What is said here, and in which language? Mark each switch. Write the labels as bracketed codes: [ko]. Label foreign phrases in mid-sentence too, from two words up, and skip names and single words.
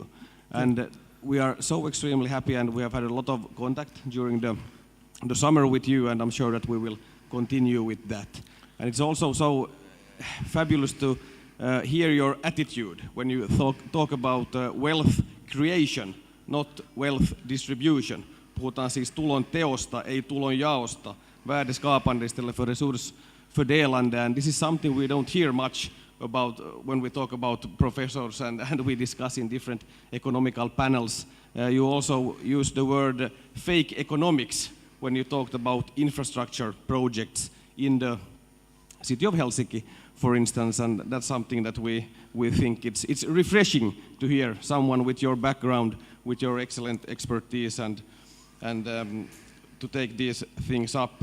[en] And we are so extremely happy, and we have had a lot of contact during the summer with you, and I'm sure that we will continue with that. And it's also so fabulous to hear your attitude when you talk about wealth creation, not wealth distribution. [fi] Puhutaan siis tulon teosta, ei tulon jaosta. [sv] Värdeskapande istället för resursfördelande. [en] And this is something we don't hear much about when we talk about professors and we discuss in different economical panels. You also use the word fake economics when you talked about infrastructure projects in the city of Helsinki, for instance, and that's something that we think it's refreshing to hear someone with your background, with your excellent expertise, and to take these things up.